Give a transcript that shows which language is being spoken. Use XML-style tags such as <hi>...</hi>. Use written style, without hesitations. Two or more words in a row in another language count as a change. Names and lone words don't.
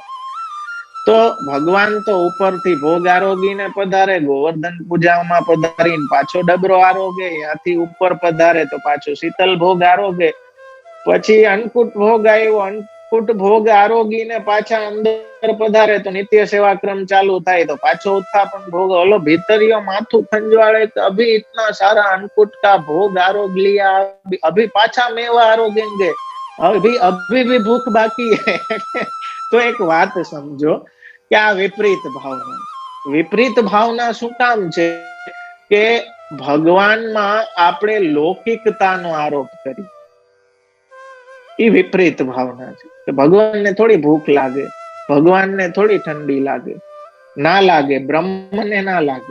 <gu>તો ભગવાન તો ઉપરથી ભોગ આરોગીને પધારે, ગોવર્ધન પૂજામાં પધારીને પાછો ડબરો આરોગે, ત્યાંથી ઉપર પધારે તો પાછો શીતલ ભોગ આરોગે, પછી અન્નકૂટ ભોગ આવ્યો, અન્નકૂટ ભોગ આરોગીને પાછા અંદર પધારે તો નિત્ય સેવા ક્રમ ચાલુ થાય, તો પાછો ઉત્થાપન ભોગ, ઓલો ભીતરિયો માથૂ ખંજવાડે</gu> <hi>तो अभी इतना सारा अन्नकूट का भोग आरोग लिया, अभी पाछा मेवा आरोगेंगे, अभी अभी भी भूख बाकी है. तो एक बात समझो</hi> <gu>કે આ વિપરીત ભાવના, વિપરીત ભાવના શું કામ છે કે ભગવાનમાં આપણે લૌકિકતાનો આરોપ કરી, એ વિપરીત ભાવના છે. કે ભગવાનને થોડી ભૂખ લાગે, ભગવાનને થોડી ઠંડી લાગે, ના લાગે, બ્રહ્મને ના લાગે.</gu>